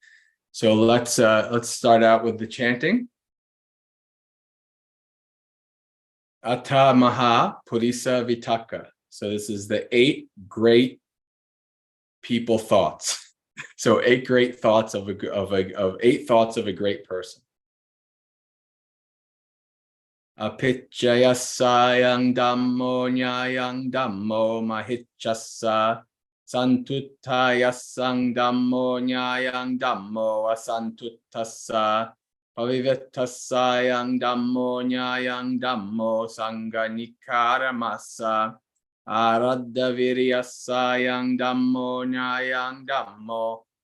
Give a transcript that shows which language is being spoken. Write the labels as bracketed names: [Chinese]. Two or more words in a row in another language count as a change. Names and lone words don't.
[English] So let's start out with the chanting. [Pali] Ata Maha Purisa Vitaka. [English] So this is the 8 great people thoughts. So 8 great thoughts of 8 thoughts of a great person. [Pali] Apicchayasayang Dhammo Nyayang Dhammo Mahicchasa Santuttayasang Dhammo Nyayang Dhammo Asantuttasa Pavivittasayang Dhammo Nyayang Dhammo Sanganikaramasa Araddhaviryasayang Dhammo Nyayang Dhammo